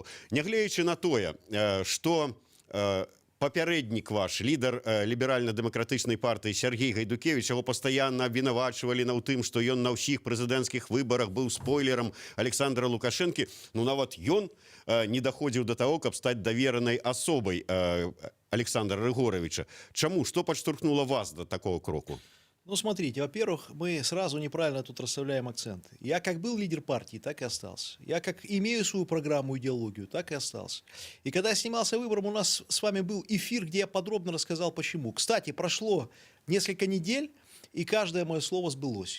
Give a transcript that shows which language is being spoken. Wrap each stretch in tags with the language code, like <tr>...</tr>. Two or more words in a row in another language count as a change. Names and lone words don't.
<be>Нягледзячы на тое, што папярэднік ваш, лідар ліберальна-дэмакратычнай партыі Сергей Гайдукевич, яго пастаянна абвінавачвалі ў тым, што ён на ўсіх прэзідэнцкіх выбарах быў спойлерам Александра Лукашенко. Ну, нават ён не даходзіў да таго, каб стаць даверанай асобай Александра Рыгоровича. Чаму? Што падштурхнула вас да такого кроку? Ну,</be> <ru>смотрите, во-первых, мы сразу неправильно тут расставляем акценты. Я как был лидер партии, так и остался. Я как имею свою программу, идеологию, так и остался. И когда я снимался выбором, у нас с вами был эфир, где я подробно рассказал, почему. Кстати, прошло несколько недель, и каждое мое слово сбылось.</ru>